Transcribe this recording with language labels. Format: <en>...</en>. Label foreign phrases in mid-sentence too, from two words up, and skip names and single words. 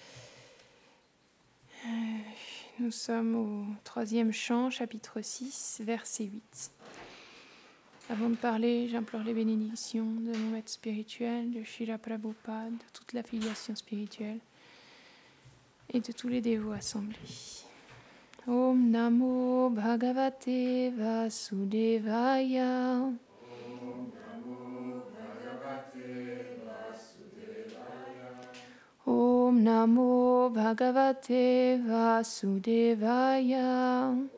<fr>Nous sommes au 3e chant, chapitre 6, verset 8. Avant de parler, j'implore les bénédictions de mon maître spirituel, de Srila Prabhupada, de toute la filiation spirituelle et de tous les dévots assemblés.</fr> <sa>Om Namo Bhagavate Vasudevaya. Om Namo Bhagavate Vasudevaya.</sa>